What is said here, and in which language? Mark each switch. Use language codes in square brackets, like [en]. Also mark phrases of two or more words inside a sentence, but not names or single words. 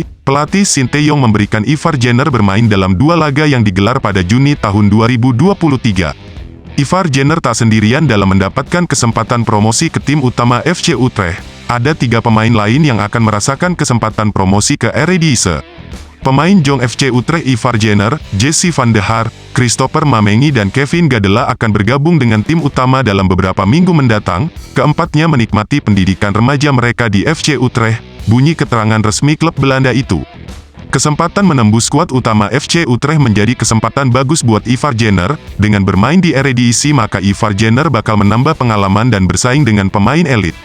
[id] Pelatih Sinteyong memberikan Ivar Jenner bermain dalam 2 laga yang digelar pada Juni tahun 2023. Ivar Jenner tak sendirian dalam mendapatkan kesempatan promosi ke tim utama FC Utrecht. Ada 3 pemain lain yang akan merasakan kesempatan promosi ke Eredivisie. Pemain Jong FC Utrecht Ivar Jenner, Jesse van de Haar, Christopher Mamengi dan Kevin Gadela akan bergabung dengan tim utama dalam beberapa minggu mendatang. Keempatnya menikmati pendidikan remaja mereka di FC Utrecht, bunyi keterangan resmi klub Belanda itu. Kesempatan menembus skuad utama FC Utrecht menjadi kesempatan bagus buat Ivar Jenner. Dengan bermain di Eredivisie maka Ivar Jenner bakal menambah pengalaman dan bersaing dengan pemain elit.